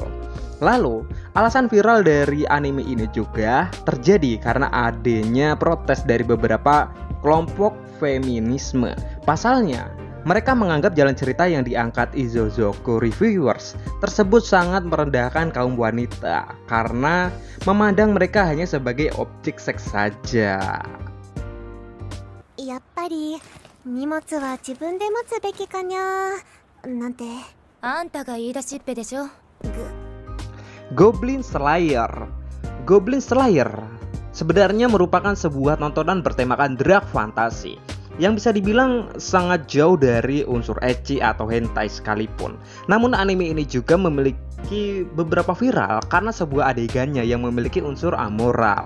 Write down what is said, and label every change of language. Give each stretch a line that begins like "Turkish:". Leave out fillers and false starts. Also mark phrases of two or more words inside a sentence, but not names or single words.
Indonesian: Lalu, alasan viral dari anime ini juga terjadi karena adanya protes dari beberapa kelompok feminisme. Pasalnya, mereka menganggap jalan cerita yang diangkat Ishoujoku Reviewers tersebut sangat merendahkan kaum wanita karena memandang mereka hanya sebagai objek seks saja.
Japanese: やっぱり荷物は自分で持つべきかにゃなんてあんたが言い出しっぺでしょ。
Indonesian: Goblin Slayer. Goblin Slayer sebenarnya merupakan sebuah tontonan bertemakan drag fantasi yang bisa dibilang sangat jauh dari unsur ecchi atau hentai sekalipun. Namun anime ini juga memiliki beberapa viral karena sebuah adegannya yang memiliki unsur amoral.